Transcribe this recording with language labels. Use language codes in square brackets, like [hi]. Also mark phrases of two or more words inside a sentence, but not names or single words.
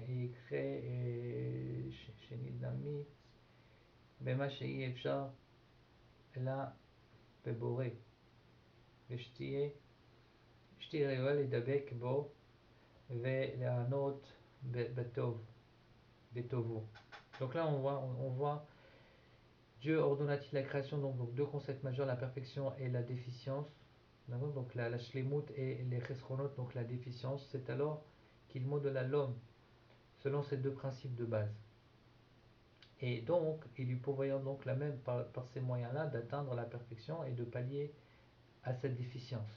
[he] שנדמיץ במה שאי אפשר אלא בבורא, ושתהיה ראויה לדבק בו ולענות בטובו. [fr] Donc là on voit Dieu ordonna-t-il la création, donc deux concepts majeurs, la perfection et la déficience. Donc la shlemut et les chesronot, donc la déficience. C'est alors qu'il modela l'homme selon ces deux principes de base. Et donc, il lui pourvoyant donc la même par ces moyens-là d'atteindre la perfection et de pallier à cette déficience.